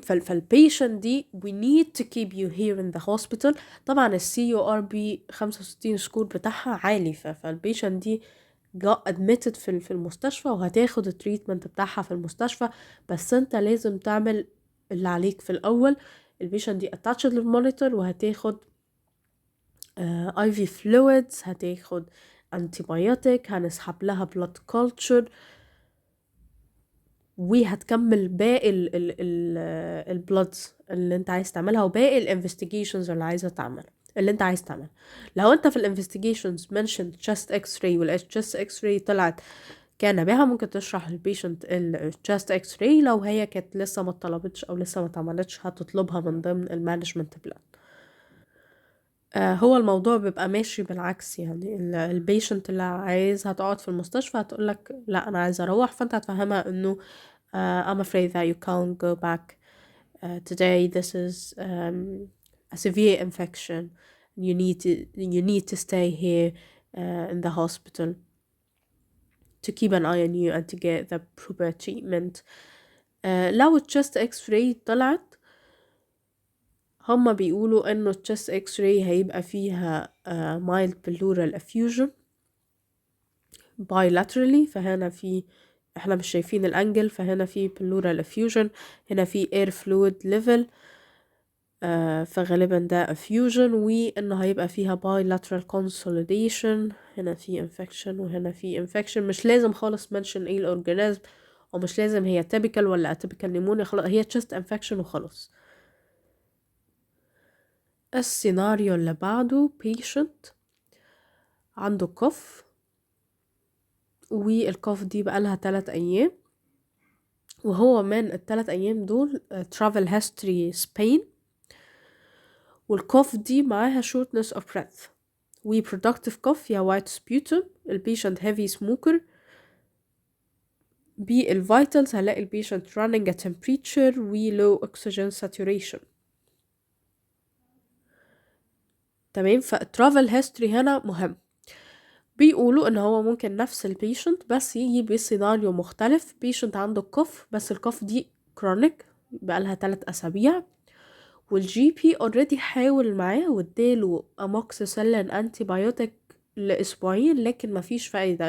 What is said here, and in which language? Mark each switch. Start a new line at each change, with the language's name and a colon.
Arabic: فالبيشنت دي
English: we need to keep you here in the hospital.
Arabic: طبعا CURB 65 سكور بتاعها عالي، فالبيشنت دي admitted في المستشفى وهتاخد التريتمنت بتاعها في المستشفى. بس انت لازم تعمل اللي عليك في الأول. البيشنت دي attached للمونيتور وهتاخد IV fluids، هتاخد antibiotic، هنسحب لها blood culture، وهتكمل باقي البلودز اللي انت عايز تعملها وباقي الانفستيجيشنز اللي انت عايز تعمل. لو انت في الانفستيجيشنز mentioned chest x-ray والchest x-ray طلعت كان بها، ممكن تشرح للبيشنت الchest x-ray. لو هي كانت لسه ما اتطلبتش او لسه ما اتعملتش هتطلبها من ضمن المانجمنت بلان. هو الموضوع بيبقى ماشي بالعكس، يعني البيشنت اللي عايزها تقعد في المستشفى هتقولك لا انا عايزة اروح، فانت هتفهمها انه
English: I'm afraid that you can't go back today. This is a severe infection. You need to stay here in the hospital to keep an eye on you and to get the proper treatment.
Arabic: لو chest x-ray طلعت، هما بيقولوا انه chest x-ray هيبقى فيها mild pleural effusion bilaterally. فهنا احنا مش شايفين الانجل، فهنا في pleural effusion، هنا في air fluid level، فغالبا ده effusion، وانه هيبقى فيها bilateral consolidation. هنا في infection وهنا في infection. مش لازم خالص mention ايه الاورجانيزم، ومش لازم هي typical ولا atypical pneumonia، خلاص هي chest infection وخلاص. السيناريو اللي بعده patient عنده cough، والكوف دي بقالها 3 أيام، وهو من ال3 أيام دول travel history Spain، والكوف دي معاها shortness of breath و productive cough يا white sputum.
English: البيشنت heavy smoker.
Arabic: بالفيتالز هنلاقي البيشنت
English: running a temperature و low oxygen saturation.
Arabic: تمام. فالترافل history هنا مهم. بيقولوا ان هو ممكن نفس البيشنت بس يجي بسيناريو مختلف. بيشنت عنده كوف، بس الكوف دي كرونيك بقالها 3 أسابيع، والجي بي اوريدي حاول معاه واداله اموكسيسيلين انتي بايوتيك لأسبوعين، لكن مفيش فايدة.